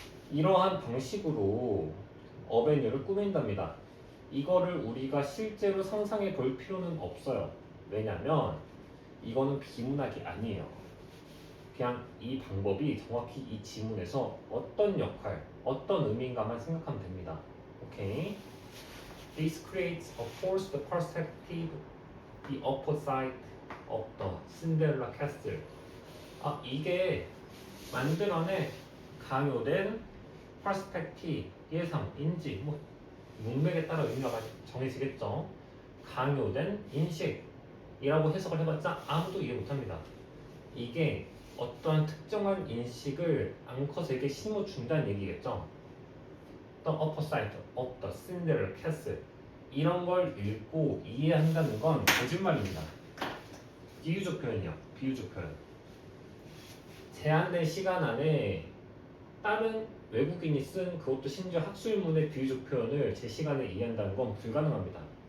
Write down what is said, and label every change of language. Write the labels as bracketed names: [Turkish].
[Korean] 이러한 방식으로 어벤유를 꾸민답니다. 이거를 우리가 실제로 상상해 볼 필요는 없어요. 왜냐면 이거는 비문학이 아니에요. 그냥 이 방법이 정확히 이 지문에서 어떤 역할, 어떤 의미인가만 생각하면 됩니다. 오케이? [English] This creates a forced perspective, the opposite of the Cinderella castle. [Korean] 이게 만들어낸 강요된 perspective, 예상, 인지, 문맥에 따라 의미가 정해지겠죠. 강요된 인식이라고 해석을 해봤자 아무도 이해 못합니다. 이게 어떠한 특정한 인식을 앙컷에게 심어준다는 얘기겠죠. [English] The opposite of the Cinderella castle. [Korean] 이런 걸 읽고 이해한다는 건 거짓말입니다. 비유적 표현이요. 비유적 표현. 제한된 시간 안에 다른 외국인이 쓴 그것도 심지어 학술문의 비유적 표현을 제 시간에 이해한다는 건 불가능합니다.